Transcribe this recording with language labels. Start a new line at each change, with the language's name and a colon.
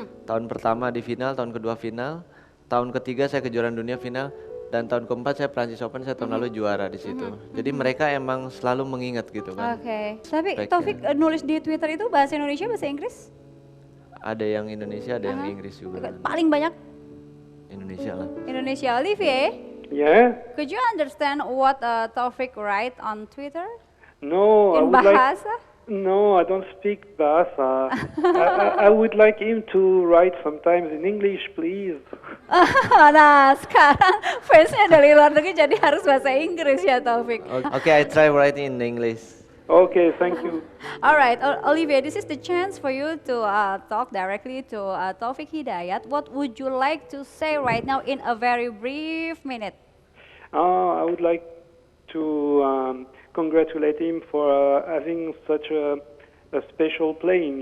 Indonesian: Tahun pertama di final, tahun kedua final, tahun ketiga saya kejuaraan dunia final, dan tahun keempat saya Prancis Open, saya tahun lalu juara di situ. Jadi mereka emang selalu mengingat gitu kan. Oke. Tapi Baiknya. Taufik nulis di Twitter itu bahasa Indonesia, bahasa Inggris? Ada yang Indonesia, ada yang Inggris juga. Paling banyak Indonesia lah. Indonesia. Olivier,
English: Yeah? could you understand what Taufik write on Twitter? No, I In would like.
Indonesian: Bahasa?
English: No, I don't speak Bahasa. I would like him to write sometimes in English, please.
Indonesian: Nah, sekarang fansnya dari luar negeri jadi harus bahasa Inggris ya Taufik.
English: Okay, I try writing in English. Okay, thank you. All right, Olivier, this is the chance for you to talk directly to Taufik Hidayat. What would you like to say right now in a very brief minute? I would like to congratulate him for having such a special playing.